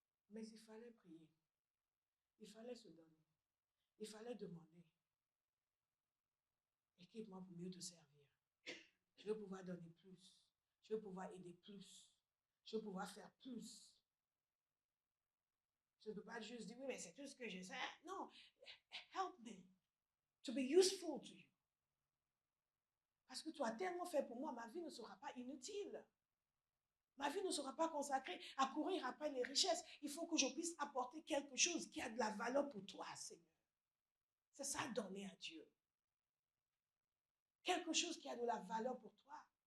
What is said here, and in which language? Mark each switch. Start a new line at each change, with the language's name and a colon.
French: Mais il fallait prier. Il fallait se donner. Il fallait demander. Équipe-moi pour mieux te servir. Je veux pouvoir donner plus. Je veux pouvoir aider plus. Je veux pouvoir faire plus. Je ne peux pas juste dire, oui, mais c'est tout ce que je sais.
English: Non, help me to be useful to you.
French: Parce que tu as tellement fait pour moi, ma vie ne sera pas inutile. Ma vie ne sera pas consacrée à courir après les richesses. Il faut que je puisse apporter quelque chose qui a de la valeur pour toi, Seigneur. C'est ça, donner à Dieu. Quelque chose qui a de la valeur pour toi.